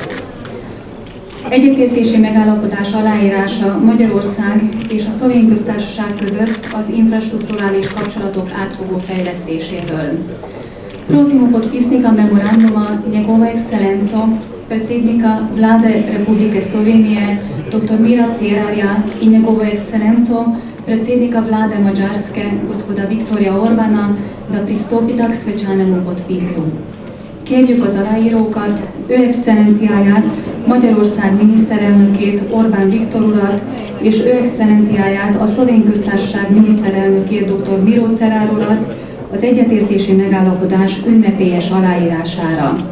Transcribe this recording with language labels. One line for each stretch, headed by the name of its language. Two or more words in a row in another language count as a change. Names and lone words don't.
Hungarian: Egyetértési megállapodás aláírása Magyarország és a Szlovén Köztársaság között az infrastrukturális kapcsolatok átfogó fejlesztéséről.
Slovenian: Prosimo podpisnika memoranduma Njegova Ekscelenco, predsednika Vlade Republike Slovenije, dr. Mira Cerarja in Njegovo Ekscelenco, predsednika Vlade Mađarske, gospoda Viktorja Orbana, da pristopita k svečanemu podpisu.
Hungarian: Kérjük az aláírókat, ő excellenciáját, Magyarország miniszterelnökét, Orbán Viktor urat, és ő excellenciáját, a Szlovén Köztársaság miniszterelnökét, dr. Miro Cerar urat, az egyetértési megállapodás ünnepélyes aláírására.